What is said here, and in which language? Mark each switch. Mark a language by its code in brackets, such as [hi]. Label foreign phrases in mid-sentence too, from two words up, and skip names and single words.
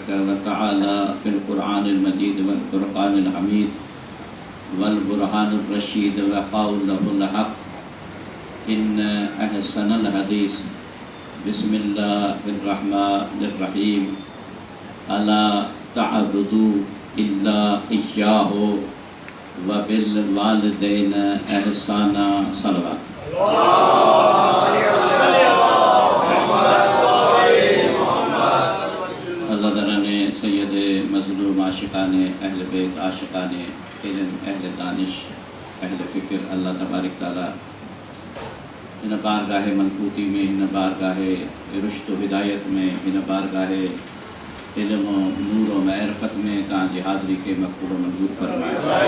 [ar] وتعالى في القرآن المجيد والفرقان الحميد والبرهان الرشيد وقوله الحق إن أحسن الحديث بسم الله الرحمن الرحيم ألا تعبدوا إلا إياه وبالوالدين إحسانا صلوات [sd] अल्लाह ताला ने सैयद मज़लूम आशिकान अहल बैत आशिकान इल्म अहल दानिश अहल फ़िक्र [ar] الله تبارك تعالى [sd] इन बारगाह मनकूती में इन बारगाह रुश्द हिदायत में इन बारगाह इल्म नूर और मारिफत में तव्हांजी हाज़िरी के मक़बूल मंज़ूर फरमाए।